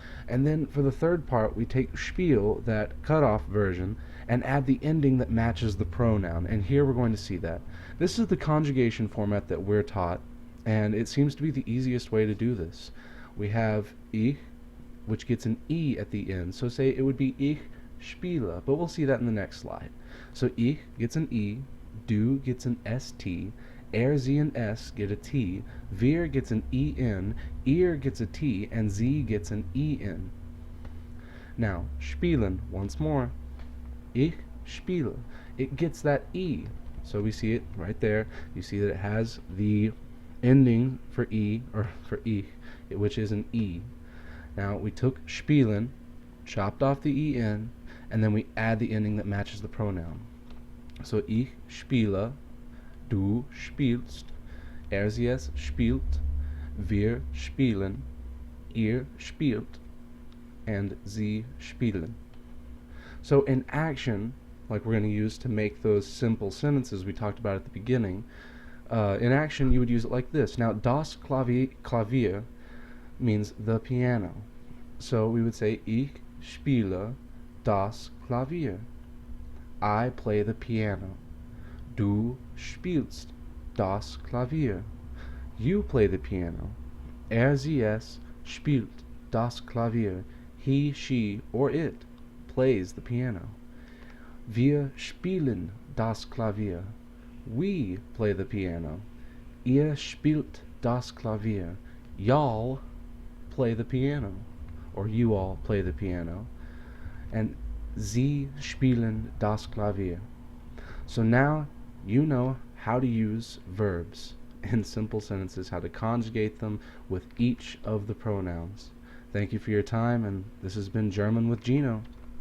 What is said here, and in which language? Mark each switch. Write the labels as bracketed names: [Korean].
[English] And then for the third part, we take spiel, that cut-off version, and add the ending that matches the pronoun. And here we're going to see that. This is the conjugation format that we're taught, and it seems to be the easiest way to do this. We have ich, which gets an e at the end. So say it would be [German] ich spiele, [English] but we'll see that in the next slide. So ich gets an e, du gets an st, sie and s get a t, wir gets an en, ihr gets a t, and sie gets an en. Now, spielen, once more. [German] Ich spiele. [English] It gets that e. So we see it right there. You see that it has the ending for e, or for ich, which is an e. Now, we took spielen, chopped off the en, and then we add the ending that matches the pronoun. [German] So ich spiele, du spielst, sie es spielt, wir spielen, ihr spielt, and sie spielen. [English] So in action, like we're going to use to make those simple sentences we talked about at the beginning, in action you would use it like this. Now, [German] das Klavier [English] means the piano. So we would say, [German] ich spiele das Klavier. [English] I play the piano. [German] Du spielst das Klavier. [English] You play the piano. [German] Sie es spielt das Klavier. [English] He, she, or it plays the piano. [German] Wir spielen das Klavier. [English] We play the piano. [German] Ihr spielt das Klavier. [English] Y'all play the piano. Or you all play the piano. [German] And sie spielen das Klavier. [English] So now you know how to use verbs in simple sentences, how to conjugate them with each of the pronouns. Thank you for your time, and this has been German with Gino.